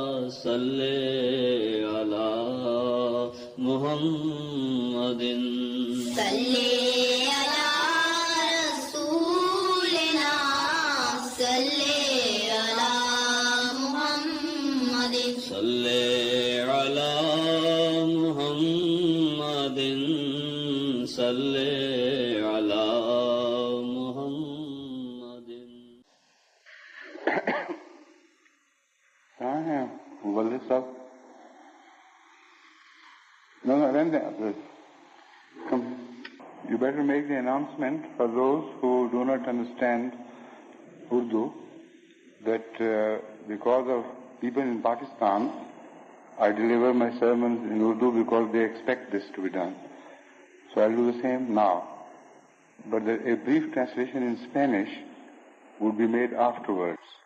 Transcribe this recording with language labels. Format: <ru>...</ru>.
<ar>صلی علی محمد صلی علی رسولنا صلی علی محمد صلی علی محمد صلی علی محمد۔</ar> <ur>کہاں ہیں مبلغ صاحب؟ No, رہنے دیں.</ur> <en>Come. You better make the announcement for those who do not understand Urdu that because of people in Pakistan, I deliver my sermons in Urdu because they expect this to be done. So I'll do the same now. But a brief translation in Spanish would be made afterwards.</en>